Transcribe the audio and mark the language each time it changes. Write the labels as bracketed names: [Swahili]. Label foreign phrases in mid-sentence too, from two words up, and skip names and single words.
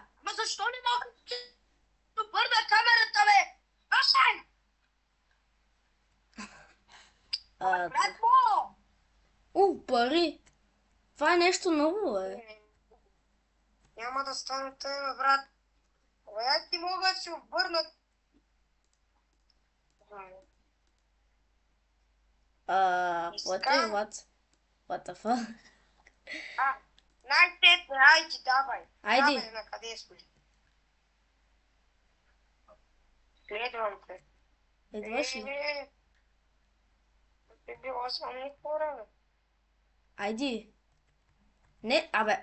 [Bulgarian] Ама защо не мога да обърна камерата, бе? Башай! Брат му! Пари. Това е нещо ново, бе. Няма да стане тъй, бе, брат. Абе, аз ти мога да си обърна. [English] What the fuck? [Bulgarian] Най-сетне, айди, давай. Айди. Давай, на къде сме? Следвам те. Идваш ли? Би било само хора, бе. Айди. Не, абе.